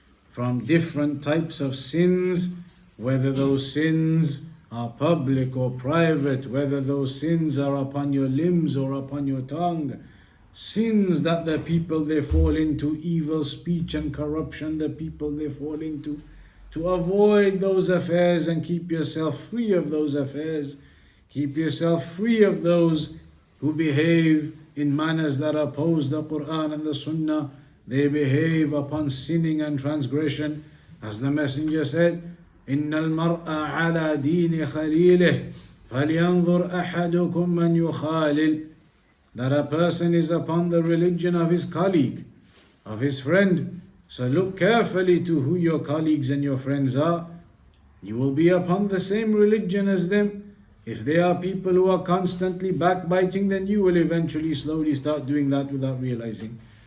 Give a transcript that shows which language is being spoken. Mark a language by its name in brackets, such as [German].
[English] from different types of sins, whether those sins are public or private, whether those sins are upon your limbs or upon your tongue, sins that the people they fall into, evil speech and corruption the people they fall into. To avoid those affairs and keep yourself free of those affairs, keep yourself free of those who behave in manners that oppose the Quran and the Sunnah. They behave upon sinning and transgression. As the Messenger said, [Arabic] إِنَّ الْمَرْءَ عَلَى دِينِ خَلِيلِهِ فَلْيَنْظُرْ أَحَدُكُمْ مَنْ يُخَالِلْ. [English] That a person is upon the religion of his colleague, of his friend. So look carefully to who your colleagues and your friends are. You will be upon the same religion as them. If they are people who are constantly backbiting, then you will eventually slowly start doing that without realizing.